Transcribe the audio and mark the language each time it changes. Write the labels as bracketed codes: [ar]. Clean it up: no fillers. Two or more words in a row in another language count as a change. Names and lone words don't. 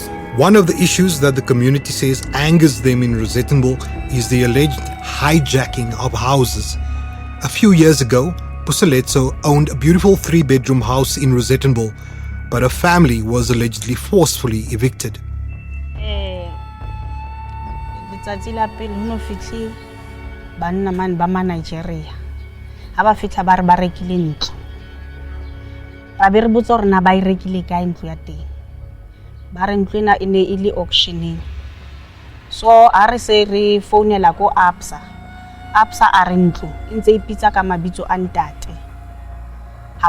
[en] One of the issues that the community says angers them in Rossettenville is the alleged hijacking of houses. A few years ago, Puseletso owned a beautiful 3-bedroom house in Rossettenville, but her family was allegedly forcefully evicted. [st] Banna man ba ma Nigeria ha ba fitla ba re ba rekile ntlo ba be re botsa gore na ba e rekile ka ntlo ya teng ba re ntlo ena ene ile auctioning so a re se re founela ko absa a re ntlo ntse e pitsa ka mabitso a ntate ha